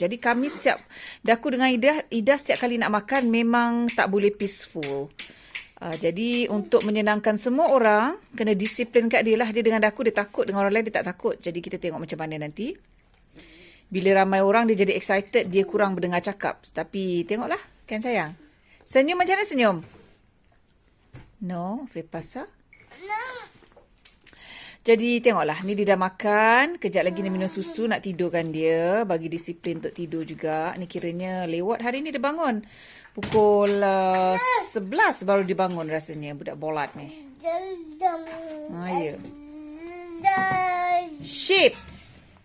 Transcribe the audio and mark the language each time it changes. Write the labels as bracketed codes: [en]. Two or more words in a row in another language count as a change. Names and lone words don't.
[ms] Jadi kami Daku dengan Ida setiap kali nak makan memang tak boleh peaceful. Jadi untuk menyenangkan semua orang, kena disiplin kat dia lah. Dia dengan Daku, dia takut. Dengan orang lain dia tak takut. Jadi kita tengok macam mana nanti. Bila ramai orang dia jadi excited, dia kurang berdengar cakap. Tapi tengoklah, kan sayang? Senyum macam mana senyum? [fr] No, fais pas ça. [ms] Jadi tengoklah, ni dia dah makan. Kejap lagi dia minum susu, nak tidurkan dia. Bagi disiplin untuk tidur juga. Ni kiranya lewat hari ni dia bangun. Pukul 11 baru dia bangun rasanya, budak bolat ni. Ya. Chips.